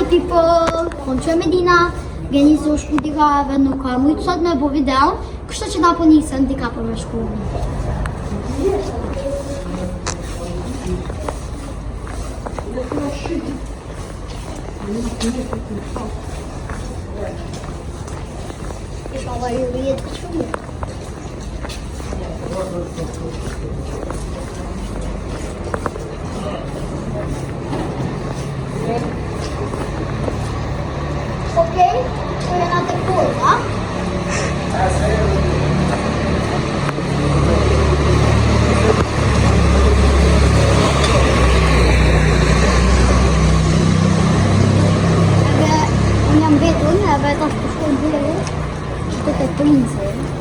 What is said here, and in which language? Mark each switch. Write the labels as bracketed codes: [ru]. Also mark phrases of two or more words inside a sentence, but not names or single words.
[sq] people, unë që Medina, gjeni se u shku dika edhe nuk ka mujtë sot me bo videon, kështë që na po nisën dika për me shku. Inshallah ju rrijet të shumë. [sv] Okej, så jag hade kolla. Jag vet inte, jag vet att det ska bli det är prinsen.